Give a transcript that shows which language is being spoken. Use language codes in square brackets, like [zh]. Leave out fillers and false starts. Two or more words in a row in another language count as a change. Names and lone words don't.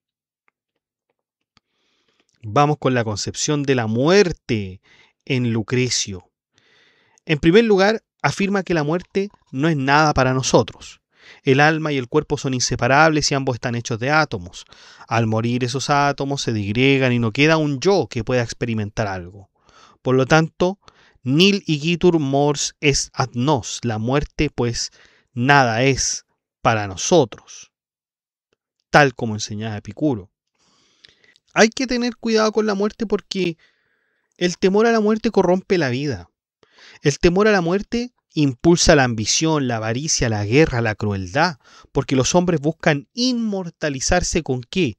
[es] Vamos con la concepción de la muerte en Lucrecio. En primer lugar, afirma que la muerte no es nada para nosotros. El alma y el cuerpo son inseparables y ambos están hechos de átomos. Al morir esos átomos se disgregan y no queda un yo que pueda experimentar algo. Por lo tanto, [la] nil igitur mors est ad nos. [es] La muerte, pues, nada es para nosotros, tal como enseñaba Epicuro. Hay que tener cuidado con la muerte porque el temor a la muerte corrompe la vida. El temor a la muerte impulsa la ambición, la avaricia, la guerra, la crueldad, porque los hombres buscan inmortalizarse ¿con qué?